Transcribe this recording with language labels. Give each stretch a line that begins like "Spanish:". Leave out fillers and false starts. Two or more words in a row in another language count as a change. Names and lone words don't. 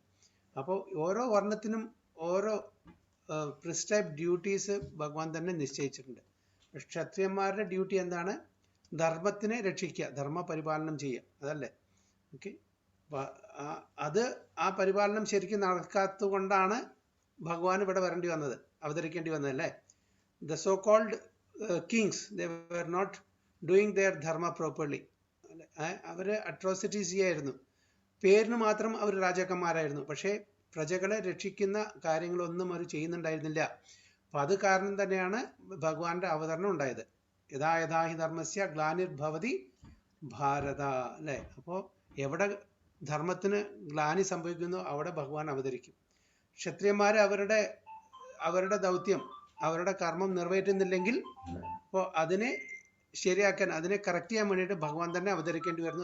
Malayalam: അപ്പോൾ ഓരോ വർണ്ണത്തിനും ഓരോ
English: prescribe duties
Malayalam: ഭഗവാൻ തന്നെ നിശ്ചയിച്ചിട്ടുണ്ട്. ക്ഷത്രിയന്മാരുടെ ഡ്യൂട്ടി എന്താണ്? ധർമ്മത്തിനെ രക്ഷിക്കുക, ധർമ്മ പരിപാലനം ചെയ്യുക, അതല്ലേ? ഓക്കെ, അത് ആ പരിപാലനം ശരിക്കും നടക്കാത്തത് കൊണ്ടാണ് ഭഗവാൻ ഇവിടെ വരേണ്ടി വന്നത്, അവതരിക്കേണ്ടി വന്നതല്ലേ?
English: The so called kings, they were not doing their dharma properly.
Malayalam: അവർ അട്രോസിറ്റീസ് ചെയ്യായിരുന്നു. പേരിന് മാത്രം അവർ രാജാക്കന്മാരായിരുന്നു, പക്ഷേ പ്രജകളെ രക്ഷിക്കുന്ന കാര്യങ്ങളൊന്നും അവർ ചെയ്യുന്നുണ്ടായിരുന്നില്ല. അപ്പം അത് കാരണം തന്നെയാണ് ഭഗവാന്റെ അവതരണം ഉണ്ടായത്.
Sanskrit: യഥാ യഥാ ഹി ധർമ്മസ്യ ഗ്ലാനിർഭവതി ഭാരത,
Malayalam: അല്ലേ? അപ്പോൾ എവിടെ ധർമ്മത്തിന് ഗ്ലാനി സംഭവിക്കുന്നു അവിടെ ഭഗവാൻ അവതരിക്കും. ക്ഷത്രിയന്മാർ അവരുടെ ദൗത്യം, അവരുടെ കർമ്മം നിറവേറ്റുന്നില്ലെങ്കിൽ അപ്പോൾ അതിനെ ശരിയാക്കാൻ, അതിനെ കറക്റ്റ് ചെയ്യാൻ വേണ്ടിയിട്ട് ഭഗവാൻ തന്നെ അവതരിക്കേണ്ടി വരുന്നു.